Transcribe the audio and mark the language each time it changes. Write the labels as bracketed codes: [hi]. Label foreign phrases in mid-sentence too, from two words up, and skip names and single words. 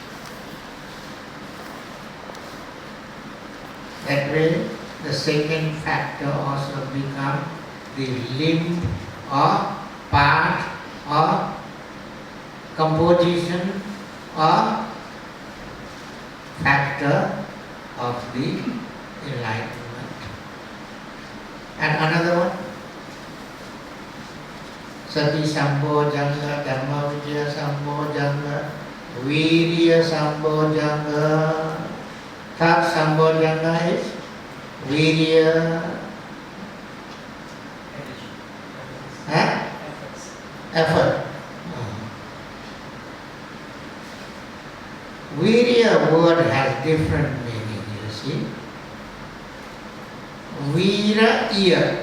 [en] That way, the second factor also becomes the limb or part or composition or factor of the enlightenment. And another one, [pi] Sati Sambojanga, Dhamma Vijaya Sambojanga, Virya Sambojanga. [en] Third Sambojanga is Virya, effort. Virya word has different meaning, you see. Vira, ear.